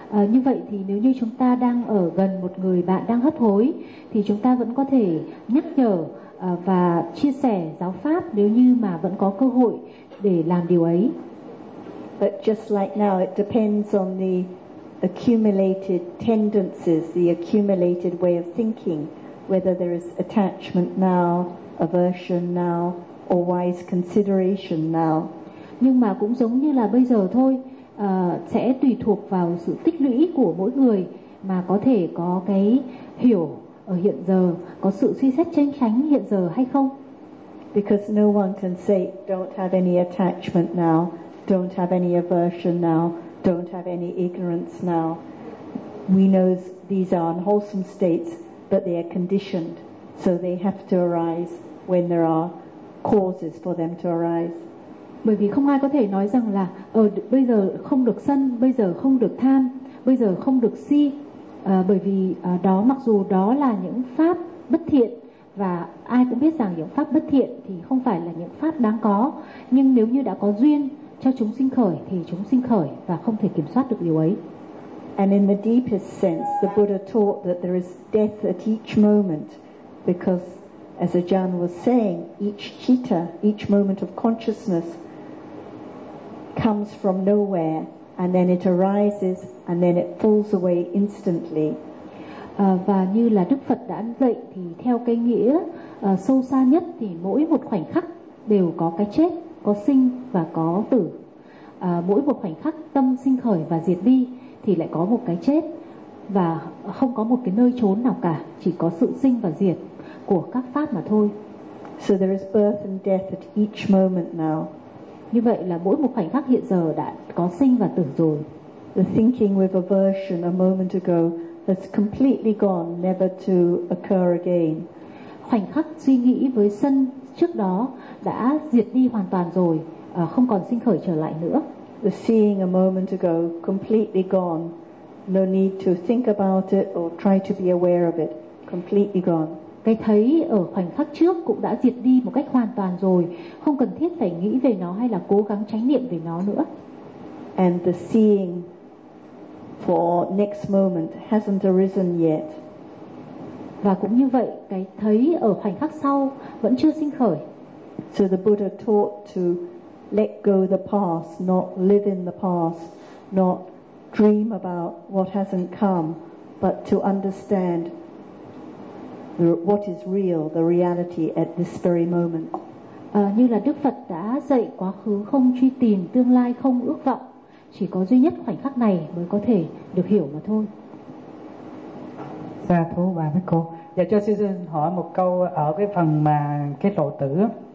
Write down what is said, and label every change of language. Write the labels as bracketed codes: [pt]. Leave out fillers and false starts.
[vi] Như vậy thì nếu như chúng ta đang ở gần một người bạn đang hấp hối, thì chúng ta vẫn có thể nhắc nhở và chia sẻ giáo pháp nếu như mà vẫn có cơ hội để làm điều ấy. [en] But just like now, it depends on the accumulated tendencies, the accumulated way of thinking, whether there is attachment now, aversion now, or wise consideration now. [vi] Nhưng mà cũng giống như là bây giờ thôi, sẽ tùy thuộc vào sự tích lũy của mỗi người mà có thể có cái hiểu ở hiện giờ, có sự suy xét chân chánh hiện giờ hay không. [en] Because no one can say don't have any attachment now, don't have any aversion now, don't have any ignorance now. We know these are unwholesome states, but they are conditioned, so they have to arise when there are causes for them to arise. [vi] Bởi vì không ai có thể nói rằng là bây giờ không được sân, bây giờ không được tham, bây giờ không được si. Bởi vì đó, mặc dù đó là những pháp bất thiện, và ai cũng biết rằng những pháp bất thiện thì không phải là những pháp đáng có, nhưng nếu như đã có duyên cho chúng sinh khởi thì chúng sinh khởi và không thể kiểm soát được điều ấy. [en] And in the deepest sense, the Buddha taught that there is death at each moment, because as Ajahn was saying, each citta, each moment of consciousness comes from nowhere, and then it arises, and then it falls away instantly. [vi] Và như là Đức Phật đã dạy thì theo cái nghĩa sâu xa nhất thì mỗi một khoảnh khắc đều có cái chết, có sinh và có tử. Mỗi một khoảnh khắc tâm sinh khởi và diệt đi thì lại có một cái chết, và không có một cái nơi trốn nào cả, chỉ có sự sinh và diệt của các pháp mà thôi. [en] So there is birth and death at each moment now. [vi] Như vậy là mỗi một khoảnh khắc hiện giờ đã có sinh và tử rồi. [en] The thinking with aversion a moment ago has completely gone, never to occur again. [vi] Khoảnh khắc suy nghĩ với sân trước đó đã diệt đi hoàn toàn rồi, không còn sinh khởi trở lại nữa. [en] The seeing a moment ago completely gone, no need to think about it or try to be aware of it, completely gone. [vi] Cái thấy ở khoảnh khắc trước cũng đã diệt đi một cách hoàn toàn rồi, không cần thiết phải nghĩ về nó hay là cố gắng chánh niệm về nó nữa. [en] And the seeing for next moment hasn't arisen yet. [vi] Và cũng như vậy, cái thấy ở khoảnh khắc sau vẫn chưa sinh khởi. [en] So the Buddha taught to let go the past, not live in the past, not dream about what hasn't come, but to understand what is real, the reality at this very moment. [vi] Như là Đức Phật đã dạy, quá khứ không truy tìm, tương lai không ước vọng, chỉ có duy nhất khoảnh khắc này mới có thể được hiểu mà thôi. Sa thú bà với cô. Dạ, cho sư xin hỏi một câu ở cái phần mà cái lộ tử.